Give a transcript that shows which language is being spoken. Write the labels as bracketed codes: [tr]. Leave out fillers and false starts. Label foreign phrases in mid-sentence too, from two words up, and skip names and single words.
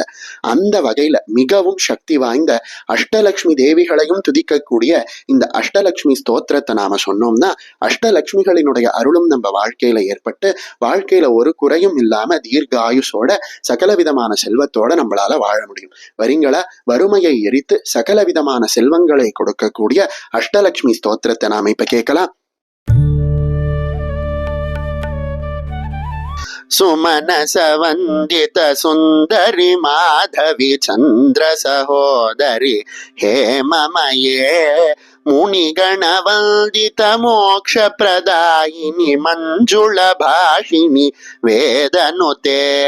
[ta] அந்த வகையில மிகவும் சக்தி வாய்ந்த அஷ்டலட்சுமி தேவிகளையும் துதிக்கக்கூடிய இந்த அஷ்டலட்சுமி ஸ்தோத்திரத்தை நாம சொன்னோம்னா, அஷ்டலட்சுமிகளினுடைய அருளும் நம்ம வாழ்க்கையில ஏற்பட்டு வாழ்க்கையில ஒரு குறையும் இல்லாம தீர்காயுசோட சகல விதமான செல்வத்தோட நம்மளால வாழ முடியும். வரீங்களா? வறுமையை எரித்து சகல விதமான செல்வங்களை கொடுக்கக்கூடிய அஷ்டலட்சுமி ஸ்தோத்திரத்தை நாம இப்ப கேட்கலாம். [sa] सुमनस वंदित सुंदरी माधवी चंद्र सहोदरी हेममये मुनिगण वंदित मोक्ष प्रदायिनी मंजुल भाषिणी वेदनुते